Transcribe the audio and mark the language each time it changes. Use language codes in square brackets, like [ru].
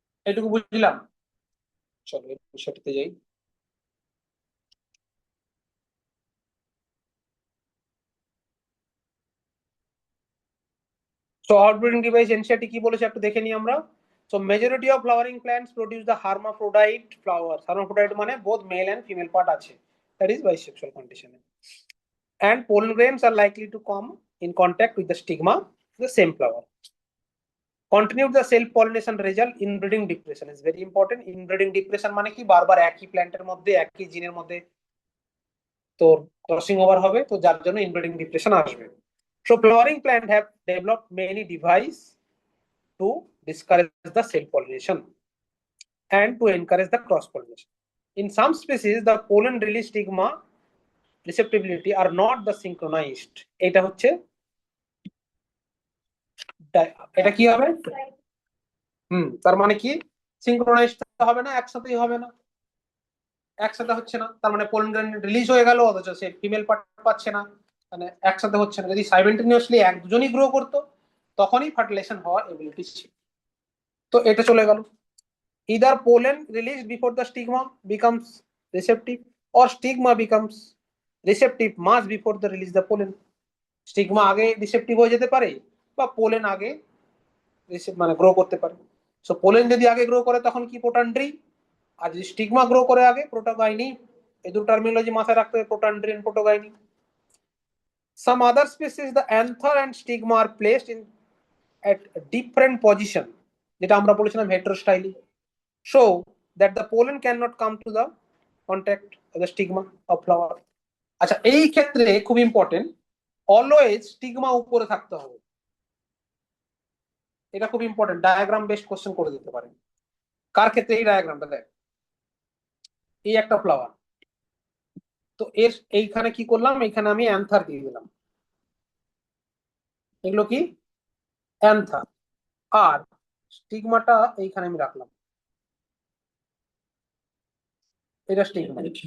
[bn] এটুকু বুঝলাম। চলো এই বিষয়টাতে যাই। So outbreeding device NCERT কি বলেছে একটু দেখে নিই আমরা। [en] So majority of flowering plants produce the hermaphrodite flowers. Hermaphrodite মানে both male and female part আছে, that is bisexual condition. And pollen grains are likely to come in contact with the stigma of the same flower. Continue the self pollination result. Inbreeding depression is very important. [bn] Inbreeding depression মানে কি, বারবার একই প্ল্যান্টের মধ্যে একই জিনের মধ্যে তোর ক্রসিং ওভার হবে, তো যার জন্য ইনব্রিডিং ডিপ্রেশন আসবে। [en] So flowering plant have developed many devices to discourage the self pollination and to encourage the cross pollination. In some species, the pollen release stigma receptibility are not the synchronized. [bn] এটা হচ্ছে এটা কি হবে? তার মানে কি, synchronised হবে না, একসাথেই হবে না, একসাথে হচ্ছে না, তার মানে পোলেন গ্রেন রিলিজ হয়ে গেল অথচ সে ফিমেল পার্ট পাচ্ছে না, মানে একসাথে হচ্ছে না। যদি সাইমেন্টেনিয়াসলি এক দুজনই গ্রো করতো তখনই ফার্টিলাইজেশন হওয়ার এবিলিটি ছিল। তো এটা চলে গেল। [en] either pollen released before the stigma becomes receptive or stigma becomes receptive much before the release the pollen. [bn] Stigma আগে রিসেপটিভ হয়ে যেতে পারে বা পোলেন আগে মানে গ্রো করতে পারে। সো পোলেন যদি আগে গ্রো করে তখন কি প্রোটান্ড্রি, আর যদি স্টিগমা গ্রো করে আগে প্রোটোগাইনি। এই দুটো টার্মিনোলজি মাথায় রাখতে হবে, প্রোটান্ড্রি and প্রোটোগাইনি। [en] Some other species the anther and stigma are placed in at different position, [bn] যেটা আমরা বলেছিলাম হেটেরোস্টাইলি। [en] So that the pollen cannot come to the contact of the stigma of flower. [bn] আচ্ছা, এই ক্ষেত্রে খুব ইম্পর্টেন্ট, অলওয়েজ স্টিগমা উপরে থাকতে হবে। এটা খুব ইম্পর্টেন্ট, ডায়াগ্রাম বেস্ট কোশ্চেন করে দিতে পারেন। কার ক্ষেত্রে? এই ডায়াগ্রামটা দেখ, এই একটা ফ্লাওয়ার, তো এর এইখানে কি করলাম, এইখানে আমি অ্যান্থার দিয়ে দিলাম, এগুলো কি অ্যান্থার, আর স্টিগমাটা এইখানে আমি রাখলাম, এটা স্টিগমা।